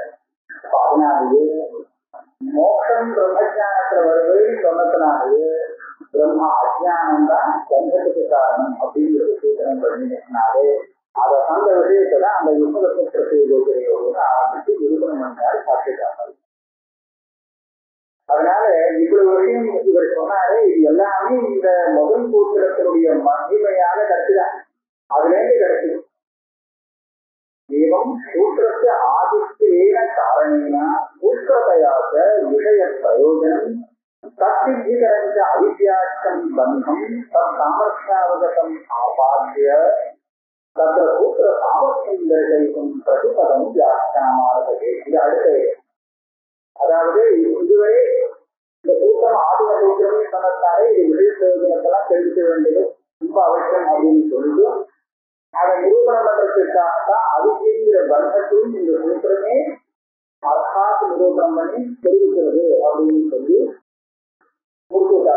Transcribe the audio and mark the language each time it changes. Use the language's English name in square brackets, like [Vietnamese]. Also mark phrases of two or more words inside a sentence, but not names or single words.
[Tamil] அதனாலேயே மோட்சம் பிரம்மஜானத்துல வருவதுன்னு சொன்னதுனாலே பிரம்ம அஜானம் தான் பந்தத்துக்கு காரணம் அப்படிங்கிறது சூத்திரம் பண்ணினாலே அதை அந்த விஷயத்தை தான் அந்த யுகத்தை ஆரம்பிச்சு நிரூபணம் பண்ணாரு சாட்சிக்காக. அதனால இவ்வளவு விஷயம் இவர் சொன்னாரு. இது எல்லாமே இந்த முதல் சூத்திரத்தினுடைய மகிமையான கருத்துதான். அதுல இருந்து கிடைச்சது. [Sanskrit] एवं सूत्रस्य आदित्येन कारणेन सूत्रतयाच विषय प्रयोजनं तत्सिद्धिकरञ्च अविद्याख्यं बन्धं तत्सामर्थ्यावगतम् आपाद्य तत्र सूत्र सामर्थ्यं दर्शयितुं प्रतिपदं व्याख्यानमारभते. [Tamil] இது அடுத்தது. அதாவது இதுவரை இந்த சூத்திரம் ஆதிம சூத்திரமே சொன்னதாலே இது விஷய பிரயோஜனத்தெல்லாம் தெரிவிக்க வேண்டியது ரொம்ப அவசியம் அப்படின்னு சொல்லிட்டு அதை நிரூபணம் பண்றதுக்காகத்தான் அதுக்குங்கிற பந்தத்தையும் இந்த சூத்திரமே அர்த்தாத் நிரூபணம் பண்ணி தெரிவிக்கிறது அப்படின்னு சொல்லி முடிச்சுட்டாங்க.